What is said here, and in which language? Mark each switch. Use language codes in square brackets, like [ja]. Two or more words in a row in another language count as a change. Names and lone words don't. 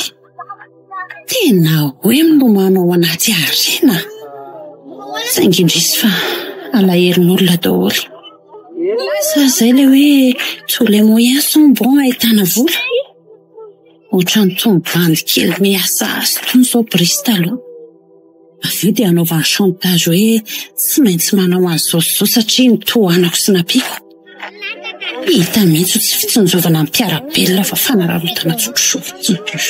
[mg] Tena hoe milomano ao anaty arena. Saingy indrisy fa alaherin'olona daholo. Sa izay ilay hoe [fr] tous les moyens sont bons [mg] ahitana vola. Ohatran'ny tombobandy kely miasa azy tony izao Brisy taloha. Avy eo dia anaovany chantage hoe tsy maintsy manao an'izao satria nitohanako sy nampiko. Hita mihitsy tsy fitsinjovana amin'ny mpiarabelona fa fanararotana tsotrosovy.